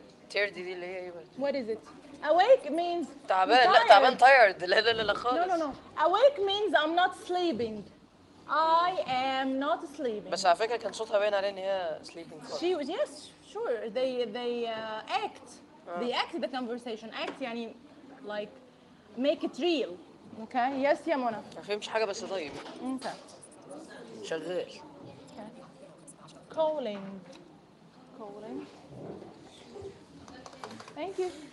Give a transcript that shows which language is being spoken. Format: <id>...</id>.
<en>Tired</en> <ar>دي اللي هي</ar> <en>What is it? Awake means</en> <ar>تعبان لا تعبان</ar> <en>tired</en> <ar>لا لا لا لا خالص</ar> <en>no. Awake means I'm not sleeping I am not sleeping</en> <ar>بس على فكرة كان صوتها باين عليها ان هي</ar> <en>sleeping she was yes sure they act they act the conversation act يعني like make it real okay yes</en> <ar>يا منى ما فهمتش حاجة بس طيب</ar> <en>okay</en> <ar>شغال</ar> <en>calling Thank you.</en>